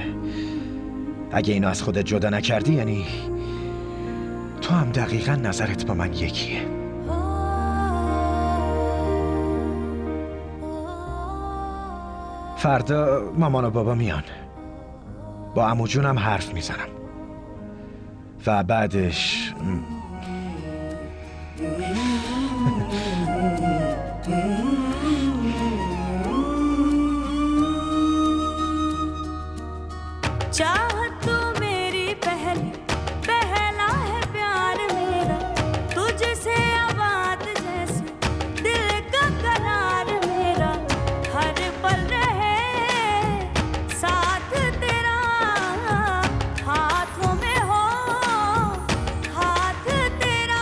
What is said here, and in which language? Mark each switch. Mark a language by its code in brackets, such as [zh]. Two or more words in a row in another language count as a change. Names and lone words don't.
[fa] اگه اینو از خودت جدا نکردی یعنی تو هم دقیقا نظرت با من یکیه. فردا مامان و بابا میان، با عمو جونم حرف میزنم و بعدش [hi] चाहत तू मेरी पहला है प्यार मेरा, तुझसे आवाज जैसे दिल का करार मेरा, हर पल रहे साथ तेरा, हाथों में हो हाथ तेरा।